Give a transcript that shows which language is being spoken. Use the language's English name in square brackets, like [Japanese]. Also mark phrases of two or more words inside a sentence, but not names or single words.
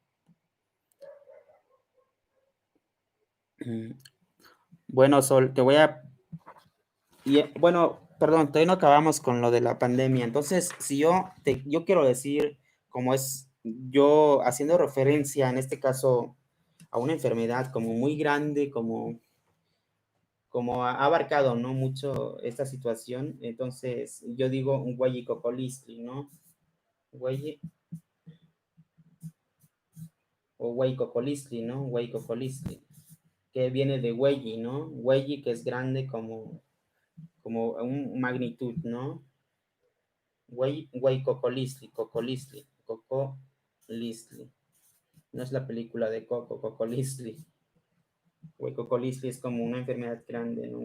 [Spanish] Bueno, Sol, bueno, perdón, todavía no acabamos con lo de la pandemia. Entonces, si yo quiero decir, como es yo haciendo referencia en este caso a una enfermedad como muy grande, como ha abarcado, ¿no? Mucho esta situación, entonces yo digo un huayicocolistli, ¿no? [Nahuatl languages] Huayi o huayicocolistli, ¿no? Huayicocolistli, [Spanish] que viene de hueyi, ¿no? Hueyi que es grande como un magnitud, ¿no? [Nahuatl languages] Cocolistli, Cocolistli, Cocolistli. [Spanish] No es la película de Coco, Cocolistli. Cocolistli es como una enfermedad grande, ¿no?